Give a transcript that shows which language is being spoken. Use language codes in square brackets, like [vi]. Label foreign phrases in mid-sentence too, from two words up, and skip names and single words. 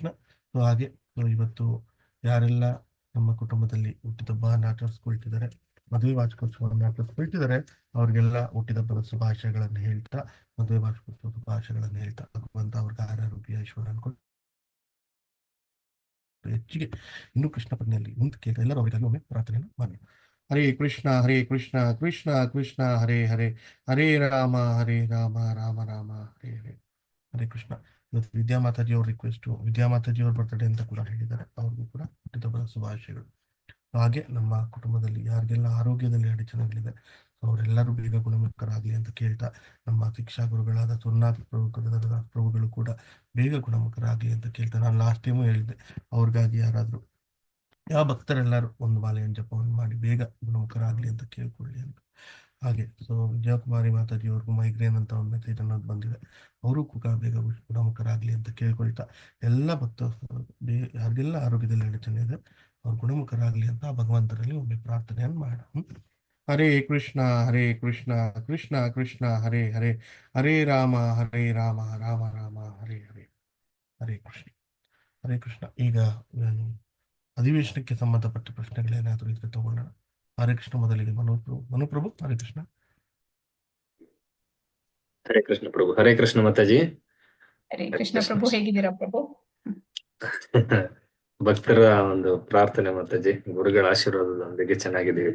[kn] ಸೊ ಹಾಗೆ ಇವತ್ತು ಯಾರೆಲ್ಲ ನಮ್ಮ ಕುಟುಂಬದಲ್ಲಿ ಹುಟ್ಟಿದಬ್ಬವನ್ನು ಆಚರಿಸ್ಕೊಳ್ತಿದ್ದಾರೆ, ಮದುವೆ ವಾರ್ಷಿಕೋತ್ಸವವನ್ನು ಆಚರಿಸ್ಕೊಳ್ತಿದ್ದಾರೆ, ಅವ್ರಿಗೆಲ್ಲ ಹುಟ್ಟಿದಬ್ಬದ ಶುಭಾಶಯಗಳನ್ನು ಹೇಳ್ತಾ, ಮದುವೆ ವಾರ್ಷಿಕೋತ್ಸವ ಶುಭಾಶಯಗಳನ್ನು ಹೇಳ್ತಾ, ಭಗವಂತ ಅವ್ರಿಗೆ ಆರೋಗ್ಯ ಐಶ್ವರ್ಯ ಅನ್ಕೊಂಡು ಹೆಚ್ಚಿಗೆ ಇನ್ನೂ ಕೃಷ್ಣ ಪತ್ನಿಯಲ್ಲಿ ಮುಂದೆ ಕೇಳ್ತಾ ಎಲ್ಲರೂ ಅವರಿಗಾಗಿ ಒಮ್ಮೆ ಪ್ರಾರ್ಥನೆಯನ್ನು ಮಾಡಿ. ಹರೇ ಕೃಷ್ಣ ಕೃಷ್ಣ ಕೃಷ್ಣ ಹರೇ ಹರೇ, ಹರೇ ರಾಮ ರಾಮ ರಾಮ ಹರೇ ಹರೇ. ಹರೇ ಕೃಷ್ಣ. ಇವತ್ತು ವಿದ್ಯಾಮಾತಾಜಿ ಅವ್ರ ರಿಕ್ವೆಸ್ಟು, ವಿದ್ಯಾಮಾತಾಜಿ ಅವ್ರ ಬರ್ತಡೇ ಅಂತ ಕೂಡ ಹೇಳಿದ್ದಾರೆ, ಅವ್ರಿಗೂ ಕೂಡ ಹುಟ್ಟಿದಬ್ಬರ ಶುಭಾಶಯಗಳು. ಹಾಗೆ ನಮ್ಮ ಕುಟುಂಬದಲ್ಲಿ ಯಾರಿಗೆಲ್ಲ ಆರೋಗ್ಯದಲ್ಲಿ ಅಡಚಣೆಗಳಿದೆ ಅವರೆಲ್ಲರೂ ಬೇಗ ಗುಣಮುಖರಾಗಲಿ ಅಂತ ಕೇಳ್ತಾ, ನಮ್ಮ ಶಿಕ್ಷಾ ಗುರುಗಳಾದ ಸೋಮನಾಥ ಪ್ರಭುಗಳು ಕೂಡ ಬೇಗ ಗುಣಮುಖರಾಗಲಿ ಅಂತ ಕೇಳ್ತಾ, ನಾನು [en] last time [kn] ಹೇಳಿದ್ದೆ ಅವ್ರಿಗಾಗಿ ಯಾರಾದರೂ ಯಾವ ಭಕ್ತರೆಲ್ಲರೂ ಒಂದು ಮಾಲೆಯನ್ನು ಜಪವನ್ನು ಮಾಡಿ ಬೇಗ ಗುಣಮುಖರಾಗಲಿ ಅಂತ ಕೇಳ್ಕೊಳ್ಳಿ ಅಂತ. ಹಾಗೆ ವಿಜಯಕುಮಾರಿ ಮಾತಾಜಿ ಅವ್ರಿಗೂ ಮೈಗ್ರೇನ್ ಅಂತ ಒಂದು ಮೆಸೇಜ್ ಅನ್ನೋದು ಬಂದಿದೆ, ಅವರು ಕೂಡ ಬೇಗ ಗುಣಮುಖರಾಗಲಿ ಅಂತ ಕೇಳ್ಕೊಳ್ತಾ, ಎಲ್ಲ ಯಾರಿಗೆಲ್ಲ ಆರೋಗ್ಯದಲ್ಲಿ ಅಡಚಣೆ ಇದೆ ಅವ್ರು ಗುಣಮುಖರಾಗಲಿ ಅಂತ ಭಗವಂತರಲ್ಲಿ ಒಮ್ಮೆ ಪ್ರಾರ್ಥನೆಯನ್ನು ಮಾಡ. ಹರೇ ಕೃಷ್ಣ ಕೃಷ್ಣ ಕೃಷ್ಣ ಹರೇ ಹರೇ, ಹರೇ ರಾಮ ರಾಮ ರಾಮ ಹರೇ ಹರೇ, ಹರೇ ಕೃಷ್ಣ. ಈಗ ಅಧಿವೇಶನಕ್ಕೆ ಸಂಬಂಧಪಟ್ಟ ಪ್ರಶ್ನೆಗಳೇನಾದರೂ ಇದ್ರೆ ತಗೊಳ್ಳೋಣ. ಹರೇ ಕೃಷ್ಣ. ಮೊದಲಿಗೆ ಮನುಪ್ರಭು. ಹರೇ ಕೃಷ್ಣ. ಹರೇ ಕೃಷ್ಣ ಪ್ರಭು. ಹರೇ ಕೃಷ್ಣ ಮಾತಾಜಿ. ಹರೇ ಕೃಷ್ಣ ಪ್ರಭು, ಹೇಗಿದ್ದೀರಾ ಪ್ರಭು? ಭಕ್ತರ ಒಂದು ಪ್ರಾರ್ಥನೆ ಮಾತಾಜಿ, ಗುರುಗಳ ಆಶೀರ್ವಾದದೊಂದಿಗೆ ಚೆನ್ನಾಗಿದ್ದೀವಿ.